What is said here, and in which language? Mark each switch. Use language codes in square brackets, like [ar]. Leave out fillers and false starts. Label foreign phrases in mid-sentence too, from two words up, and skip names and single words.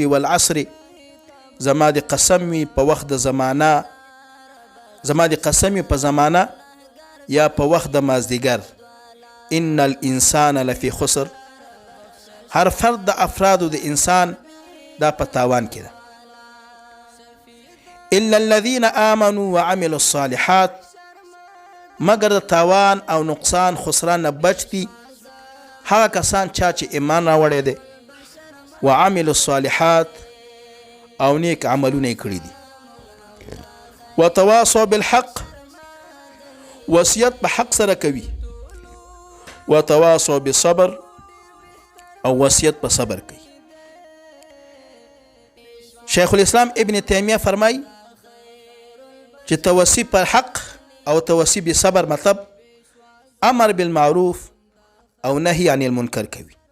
[ps] والعصر، زما د قسم وي په وخت د زمانه، زما د قسم وي په زمانه یا په وخت د مازدیګر. [ar] ان الانسان لفی خسر، [ps] هر فرد د افرادو د انسان دا په تاوان کې ده. [ar] الا الذين آمنوا وعملوا الصالحات، [ps] مگر د تاوان او نقصان خسران نه بچ دي هغه کسان چې ایمان راوړی دی [ar] وعملوا الصالحات [ps] او نیک عملونه کړي دي. [ar] وتواصوا بالحق، [ps] وصیت په حق سره کوي. [ar] وتواصوا بالصبر، [ps] او وصیت په صبر کوي. شیخ الاسلام ابن تیمیه فرمای چې توصی پر حق او توصی بالصبر مطلب [ar] امر بالمعروف [ps] او [ar] نهی عن المنکر [ps] کوي.